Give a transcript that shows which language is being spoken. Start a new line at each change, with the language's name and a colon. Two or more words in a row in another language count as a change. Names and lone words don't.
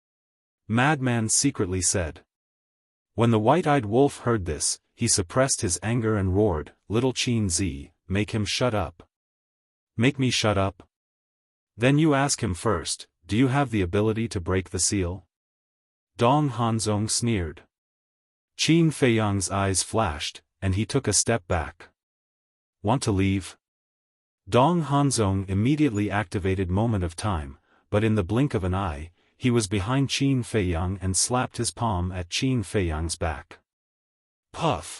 English: Madman secretly said. When the white-eyed wolf heard this, he suppressed his anger and roared, Little Qin Z, make him shut up. Make me shut up? Then you ask him first, do you have the ability to break the seal? Dong Hanzong sneered. Qin Feiyang's eyes flashed, and he took a step back. Want to leave? Dong Hanzong immediately activated Moment of Time, but in the blink of an eye, he was behind Qin Feiyang and slapped his palm at Qin Feiyang's back. Puff!